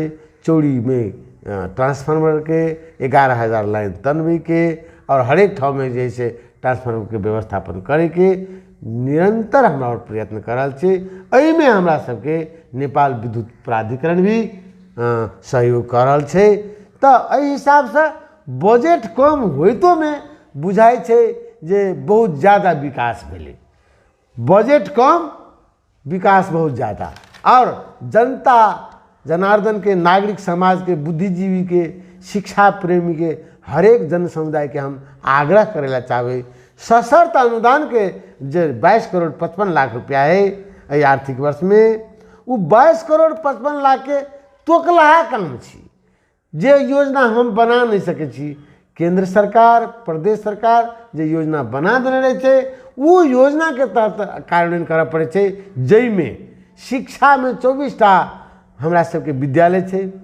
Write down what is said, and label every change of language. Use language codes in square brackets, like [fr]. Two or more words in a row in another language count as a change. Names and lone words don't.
[mai] चौड़ी में ट्रांसफार्मर के 11,000 लाइन तनबे के और हरेक ठाव में जैसे ट्रांसफार्मर के व्यवस्थापन करे के निरंतर हमरा और प्रयत्न कर रहल छै। एहि में हमरा सबके नेपाल विद्युत प्राधिकरण भी सहयोग कर रहल छै। तो एहि हिसाब से बजट कम होइतो में बुझाई छै जे बहुत ज़्यादा विकास भेलै। बजट कम, विकास बहुत ज़्यादा। और जनता जनार्दन के, नागरिक समाज के, बुद्धिजीवी के, शिक्षा प्रेमी के हरेक जन समुदाय के हम आग्रह करेला चाहबे सशर्त अनुदान के जो 22 करोड़ 55 लाख रुपया है एहि आर्थिक वर्ष में, वो 22 करोड़ 55 लाख के तोकलाहा काम छी जे योजना हम बना नहीं सके छी। केंद्र सरकार, प्रदेश सरकार जे योजना बना देने रहे छे वो योजना के तहत कार्यान्वयन करऽ पड़े छे। जई में शिक्षा में 24टा हमरा सबके विद्यालय छे।